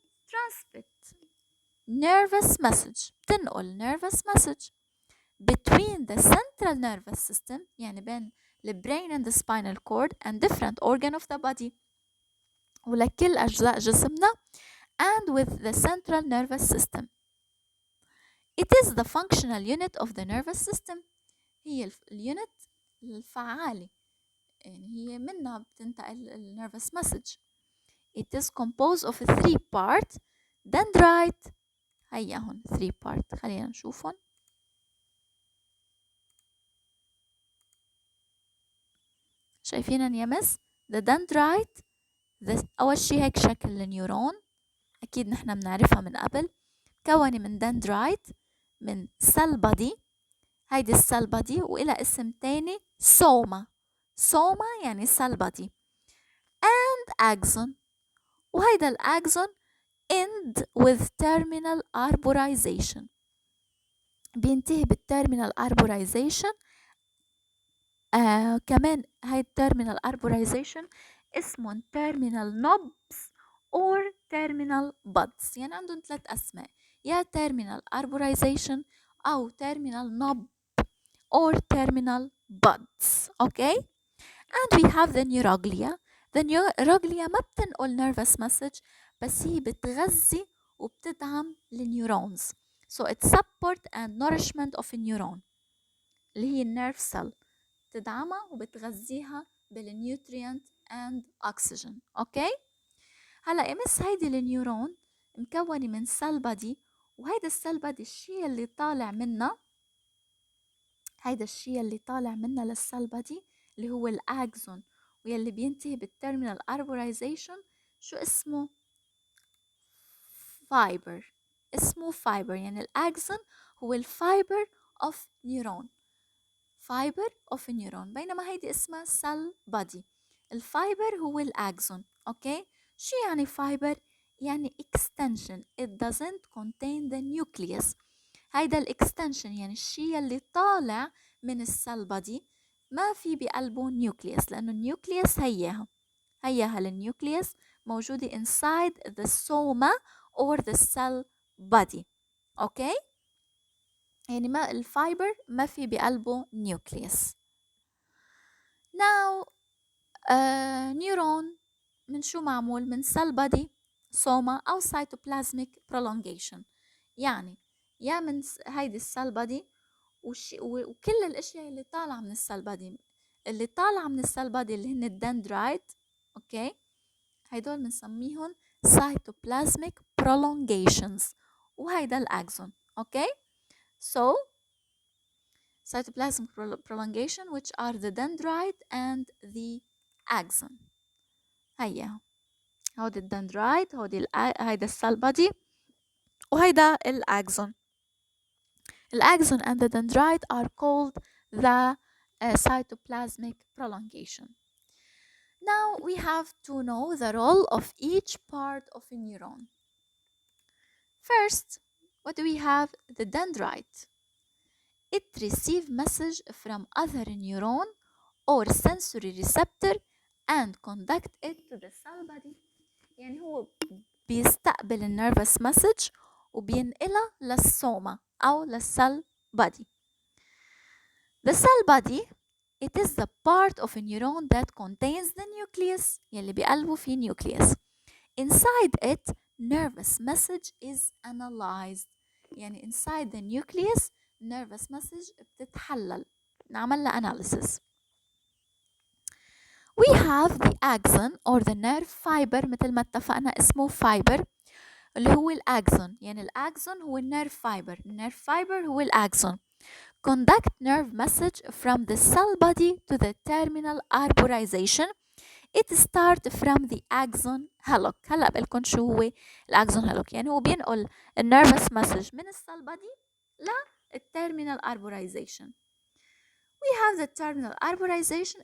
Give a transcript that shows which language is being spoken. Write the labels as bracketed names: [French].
[English] transmit nervous message، بتنقل nervous message between the central nervous system [Arabic] يعني بين البرين [English] and the spinal cord and different organ of the body [Arabic] ولكل أجزاء جسمنا [English] and with the central nervous system. It is the functional unit of the nervous system. [Arabic] هي اليونت الفعالي، يعني هي منها بتنتقل [English] nervous message. It is composed of 3 parts. [Arabic] dendrite هيا هون [English] 3 parts [Arabic] خلينا نشوفهم. شايفين يا مس؟ the dendrite أول شي هيك شكل النيورون، أكيد نحنا بنعرفها من قبل، كوني من dendrite من cell body، هيدي السيل body وإلى اسم تاني soma يعني [English] cell body and axon، [Arabic] وهيدا الأكسون [English] end with terminal arborization، [Arabic] بينتهي بالterminal arborization. كمان هاي التيرمينال [English] arborization اسمهم terminal knobs or terminal buds، [Arabic] يعني عندهم 3 أسماء، يا [English] terminal arborization أو terminal knob or terminal buds. okay. and we have the neuroglia. the neuroglia [Arabic] ما بتنقل [English] nervous message [Arabic] بس هي بتغذي وبتدعم النيورونز. [English] so it support and nourishment of a neuron اللي هي النيرف cell، [Arabic] بتدعمها وبتغذيها بالنيوتريانت [English] and oxygen. [Arabic] اوكي هلا امس هيدي النيورون مكونة من سيل بادي، وهيدا السيل بادي الشيء اللي طالع منها، هيدا الشيء اللي طالع منها للسيل بادي اللي هو الاكزون، واللي بينتهي بالتيرمينال اربورايزيشن شو اسمه؟ فايبر. اسمه فايبر، يعني الاكزون هو الفايبر اوف نيورون، فايبر اوف نيورون، بينما هيدي اسمها سيل بادي. الفايبر هو الاكزون. اوكي شو يعني فايبر؟ يعني extension. it doesn't contain the nucleus. هيدا الاكستنشن يعني الشيء اللي طالع من السيل بادي ما في بقلبه نيوكليوس، لانه النيوكليوس هيها النيوكليوس موجودة [English] inside the soma or the cell body. [Arabic] اوكي يعني ما الفايبر ما في بقلبه نيوكليوس. now نيورون من شو معمول؟ من cell body, soma أو [English] cytoplasmic prolongation. [Arabic] يعني يا من هيدي السيل بادي وكل الاشياء اللي طالعه من السيل بادي، اللي طالعه من السيل بادي اللي هن الدندرايت. اوكي هيدول بنسميهم [English] cytoplasmic prolongations، [Arabic] وهيدا الاكسون. [English] Okay so cytoplasmic prolongation which are the dendrite and the axon. [Arabic] هيا هودي الدندرايت، هيدا السيل بادي، وهيدا الاكسون. [English] الاكسون and the dendrite are called the cytoplasmic prolongation. Now we have to know the role of each part of a neuron. First, what do we have? The dendrite. It receives message from other neuron or sensory receptor and conduct it to the cell body. [Arabic] يعني هو بيستقبل النيرفس مسج وبينقلها للسوما أو للسيل body. [English] The cell body, it is the part of a neuron that contains the nucleus [Arabic] يلي بقلبه فيه [English] nucleus. Inside it, nervous message is analyzed. يعني inside the nucleus, nervous message [Arabic] بتتحلل، نعمل لها [English] analysis. We have the axon or the nerve fiber، [Arabic] مثل ما اتفقنا اسمه [English] fiber [Arabic] اللي هو الأكسون. يعني الأكسون هو النيرف فايبر، النيرف فايبر هو الأكسون. [English] conduct nerve message from the cell body to the terminal arborization. it start from the axon hillock. [Arabic] هلا بقلكن شو هو الأكسون هيلوك، يعني هو بينقل النيرفس مسج من السيل بادي للتيرمينال arborization. [English] We have the terminal arborization.